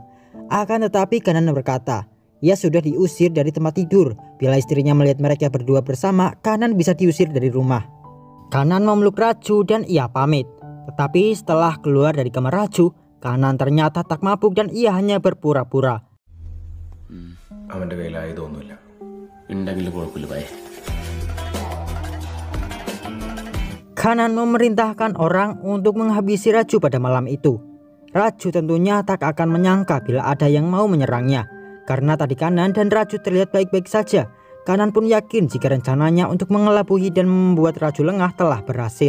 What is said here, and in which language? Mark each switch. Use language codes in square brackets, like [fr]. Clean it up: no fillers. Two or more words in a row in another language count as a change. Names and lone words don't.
[id] Akan tetapi Kanan berkata, ia sudah diusir dari tempat tidur. Bila istrinya melihat mereka berdua bersama, Kanan bisa diusir dari rumah. Kanan memeluk Raju dan ia pamit. Tetapi setelah keluar dari kamar Raju, Kanan ternyata tak mabuk dan ia hanya berpura-pura. [ml] അവന്റെ കയ്യിൽ ആയുധമൊന്നുമില്ല. ഉണ്ടെങ്കിലും കുഴപ്പമില്ല ഭയ. [id] Kanan memerintahkan orang untuk menghabisi Raju pada malam itu. Raju tentunya tak akan menyangka bila ada yang mau menyerangnya. Karena tadi Kanan dan Raju terlihat baik-baik saja. Kanan pun yakin jika rencananya untuk mengelabui dan membuat Raju lengah telah berhasil.